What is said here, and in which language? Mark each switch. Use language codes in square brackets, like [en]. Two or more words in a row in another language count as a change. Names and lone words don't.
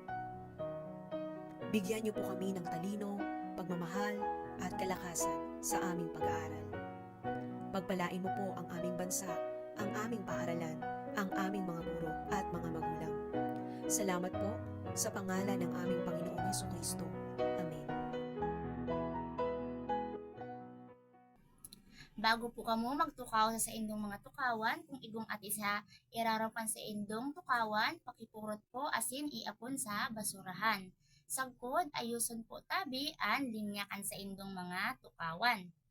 [tl] Bigyan niyo po kami ng talino, pagmamahal at kalakasan sa aming pag-aaral. Pagpalain mo po ang aming bansa, ang aming paaralan, ang aming mga guro at mga magulang. Salamat po sa pangalan ng aming Panginoong Hesukristo. Amen. [bik] Bago po kamo magtukaw sa indong mga tukawan, kung igong at isa irarapan sa indong tukawan, pakipurot po asin iapon sa basurahan. Sagkod, ayuson po tabi an linyakan sa indong mga tukawan.